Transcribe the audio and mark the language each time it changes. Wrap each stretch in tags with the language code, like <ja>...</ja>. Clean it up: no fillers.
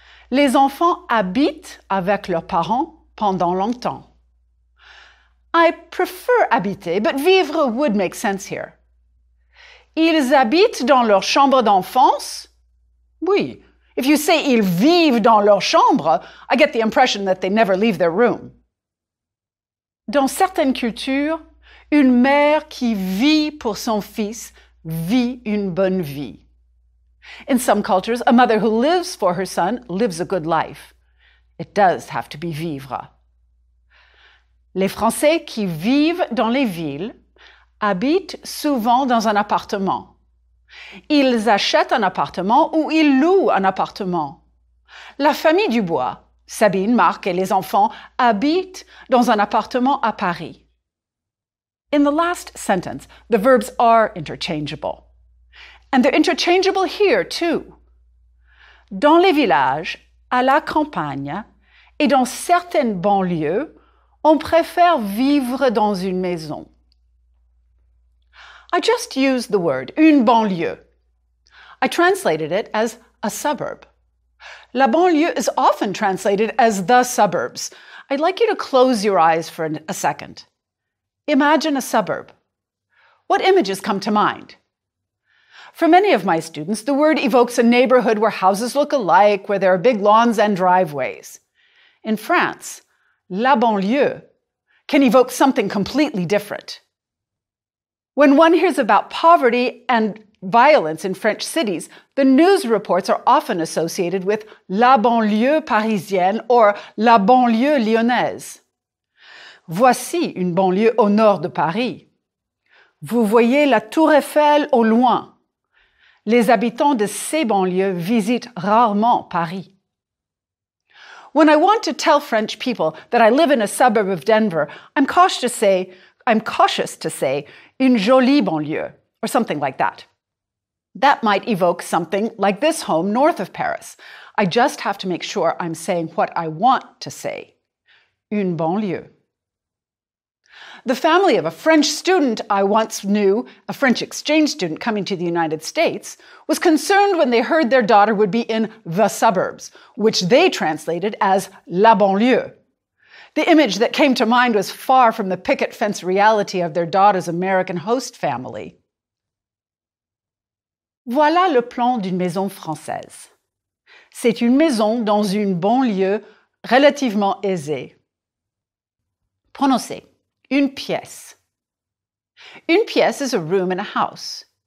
<fr>Les enfants habitent avec leurs parents pendant longtemps.</fr> <en>I prefer habiter, but vivre would make sense here.</en> <fr>Ils habitent dans leur chambre d'enfance? Oui.</fr> <en>If you say</en> <fr>ils vivent dans leur chambre,</fr> <en>I get the impression that they never leave their room.</en> <fr>Dans certaines cultures, une mère qui vit pour son fils vit une bonne vie.</fr> <en>In some cultures, a mother who lives for her son lives a good life. It does have to be vivre.</en> <fr>Les Français qui vivent dans les villes habitent souvent dans un appartement. Ils achètent un appartement ou ils louent un appartement. La famille Dubois, Sabine, Marc et les enfants habitent dans un appartement à Paris.</fr> <en>In the last sentence, the verbs are interchangeable. And they're interchangeable here too. Dans les villages, à la campagne et dans certaines banlieues, on préfère vivre dans une maison. I just used the word une banlieue. I translated it as a suburb. La banlieue is often translated as the suburbs. I'd like you to close your eyes for a second. Imagine a suburb. What images come to mind? For many of my students, the word evokes a neighborhood where houses look alike, where there are big lawns and driveways. In France, la banlieue can evoke something completely different. When one hears about poverty and violence in French cities, the news reports are often associated with la banlieue parisienne or la banlieue lyonnaise.</en> <fr>Voici une banlieue au nord de Paris. Vous voyez la Tour Eiffel au loin. Les habitants de ces banlieues visitent rarement Paris.</fr> <en>When I want to tell French people that I live in a suburb of Denver, I'm cautious to say</en> <fr>une jolie banlieue,</fr> <en>or something like that. That might evoke something like this home north of Paris. I just have to make sure I'm saying what I want to say. Une banlieue. The family of a French student I once knew, a French exchange student coming to the United States, was concerned when they heard their daughter would be in the suburbs, which they translated as la banlieue. The image that came to mind was far from the picket fence reality of their daughter's American host family.</en> <fr>Voilà le plan d'une maison française. C'est une maison dans une banlieue relativement aisée. Prononcez. Une pièce. Une pièce</fr> <en>is a room in a house.</en>